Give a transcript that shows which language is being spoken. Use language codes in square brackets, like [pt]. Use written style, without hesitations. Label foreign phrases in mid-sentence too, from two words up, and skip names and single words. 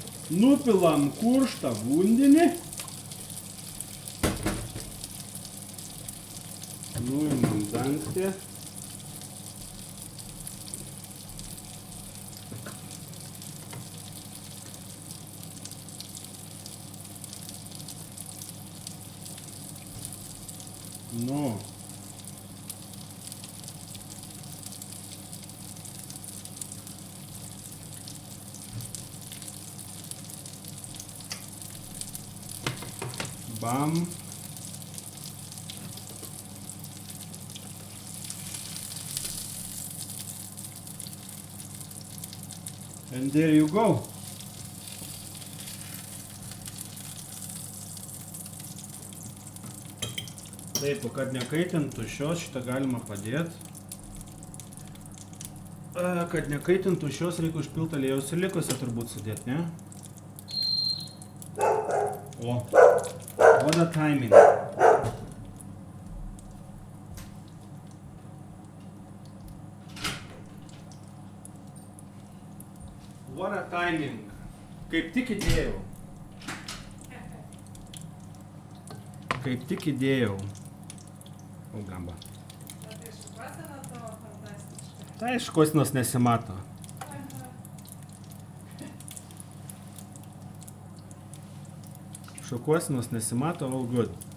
[lt] Nupilam kurštą vandenį paspausti. Nu. Bam. [en] And there you go. [lt] Taip, kad nekaitintų šios, šitą galima padėti. Kad nekaitintų šios, reikia užpilti aliejaus ir likusią turbūt sudėti, ne? O, [en] what a timing. What a timing. [lt] Kaip tik įdėjau. Kaip tik įdėjau. O, gamba. Tai šukuosena tavo fantastiška. Tai šukuosenos nesimato. Šukuosenos nesimato, [en] all good.